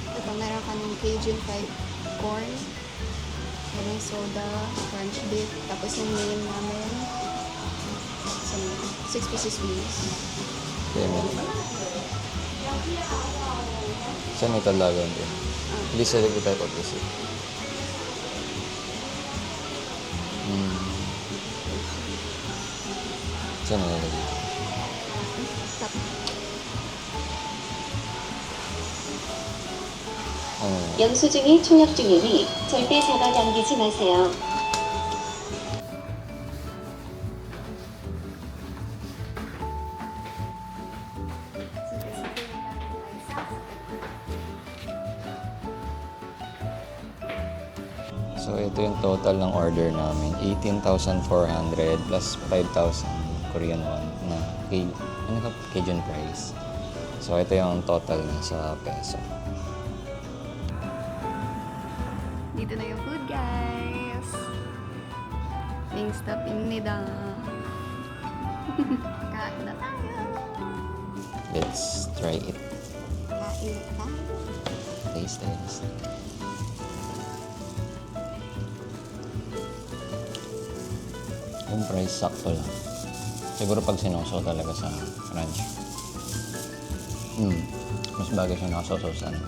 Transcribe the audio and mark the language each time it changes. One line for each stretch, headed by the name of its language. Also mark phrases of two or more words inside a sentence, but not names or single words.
Filipino: Ito, meron ka ng
English: Cajun fried corn,
Filipino: merong soda,
English: crunch beef,
Filipino: tapos yung main namin,
English: 6 pieces wings.
Filipino: Saan ito lagyan din?
English: Please select the type of visit.
Filipino: Saan nalagay? Tap.
Korean: 영수증이 총역 중이니 절대 잡아 당기지 마세요.
Filipino: So, ito yung total ng order namin. 18,400 plus 5,000 Korean won na Cajun price. So, ito yung total na sa peso. Dito na yung food, guys. Wingstop입니다. Kain na tayo.
English: Let's try it.
Filipino: Kain na tayo.
English: Taste test.
Filipino: Yung price sakto lang. Siguro pag sinuso talaga sa ranch. Mas bagay siya nakasoso sa ranch.